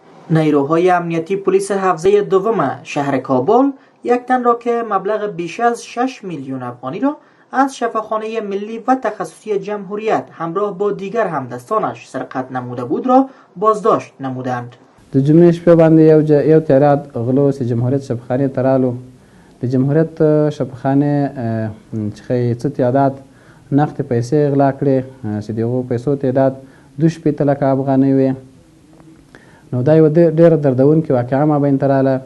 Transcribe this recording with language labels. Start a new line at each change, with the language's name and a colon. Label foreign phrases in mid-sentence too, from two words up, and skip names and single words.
Persian: نیروهای امنیتی پلیس حوزه دوم شهر کابل یک تن را که مبلغ بیش از 6 میلیون افغانی را از شفاخانه ملی و تخصصی جمهوریت همراه با دیگر همدستانش سرقت نموده بود را بازداشت نمودند.
Pashto: د جمعې شپې باندې یو تعداد غلو چې جمهوریت شفاخانې ته رالو. د جمهوریت شفاخانې څخه څه تعداد نقد پیسې غلا کړې چې د هغو پیسو تعداد 2.5 لکه افغانۍ وې. نو دا یوه ډېره دردونکې واقعه مابین ته راغله.